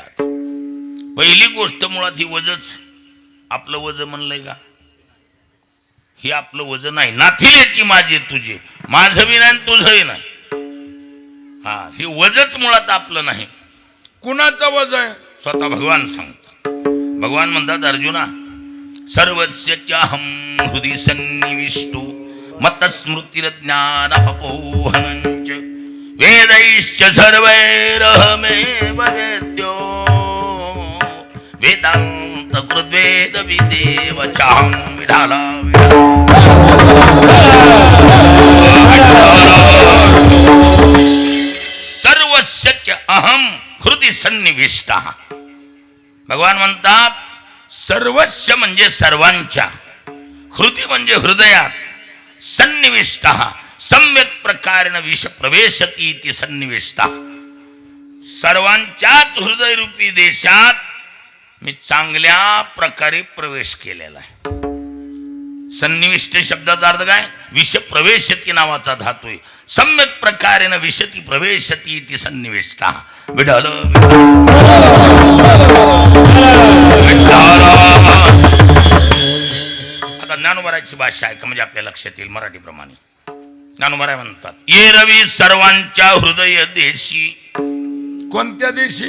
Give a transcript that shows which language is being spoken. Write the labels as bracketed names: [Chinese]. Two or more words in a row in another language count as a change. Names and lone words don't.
[Marathi] पहिली गोष्ट मुळात ही वजच आपलं वज म्हणलंय का? हे आपलं वज नाही. नाथिलेची माझे तुझे, माझं बी नाही तुझंही नाही. हे वजच मुळात आपलं नाही. कुणाचं वज आहे? स्वतः भगवान सांगतात. भगवान म्हणतात अर्जुना, [Sanskrit] सर्वस्य चाहं हृदि सन्निविष्टो मतस्मृतिर्ज्ञानमपोहनञ्च वेदैश्च सर्वैरहमेव वेद्यो वेदांत कृद्वेद विदेव चाहं विढाला सर्वस्य च अहं हृदि सन्निविष्टः. [Marathi] भगवान म्हणतात सर्वस्य म्हणजे सर्वांच्या, हृदय म्हणजे हृदयात, [Sanskrit] सन्निविष्टः सम्यक प्रकारेण विष प्रवेशती इति सन्निविष्टः. [Marathi] सर्वांच्याच हृदयरूपी देशात मी चांगल्या प्रकारे प्रवेश केलेला आहे. सन्निविष्ट शब्दाचा अर्थ काय? [Sanskrit] विष प्रवेशती [Marathi] नावाचा धातू आहे. [Sanskrit] सम्यक प्रकारेण विशती प्रवेशती इति सन्निविष्टः. [Marathi] विढल आता ज्ञानोबराची भाषा आहे का म्हणजे आपल्या लक्षात येईल मराठीप्रमाणे. ज्ञानोबराय म्हणतात ये रवी सर्वांच्या हृदय देशी. कोणत्या देशी?